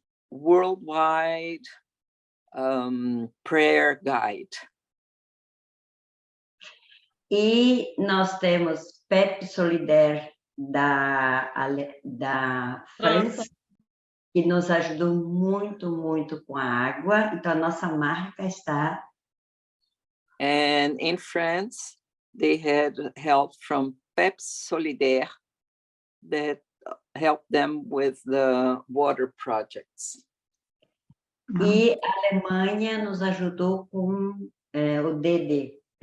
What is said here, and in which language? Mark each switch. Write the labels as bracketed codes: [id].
[en] Worldwide Prayer Guide. [pt] E nós temos PEP Solidaire da França, que nos ajudou muito, muito com a água. Então, a nossa marca está... [en] And in France, they had help from PEP Solidaire that helped them with the water projects. [pt] E a Alemanha nos ajudou com o DD.